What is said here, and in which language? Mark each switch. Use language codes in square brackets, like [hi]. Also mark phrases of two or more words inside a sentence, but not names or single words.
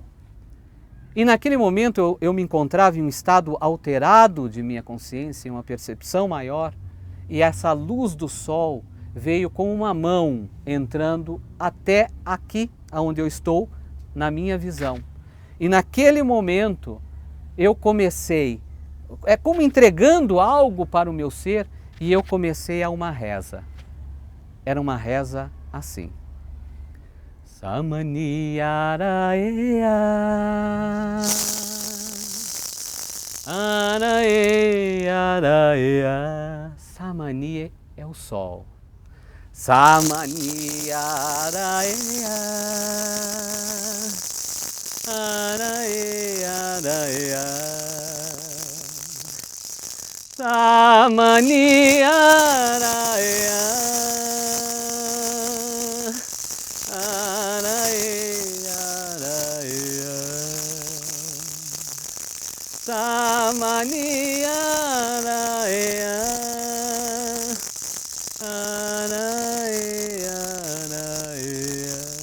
[pt] E naquele momento eu me encontrava em um estado alterado de minha consciência, em uma percepção maior, e essa luz do sol veio com uma mão entrando até aqui, onde eu estou, na minha visão. E naquele momento eu comecei, é como entregando algo para o meu ser, e eu comecei a uma reza. Era uma reza assim. Samani araea, araea. Samani é o sol. Samani araea, araea. Samani araea. Samani araea, araea, araea.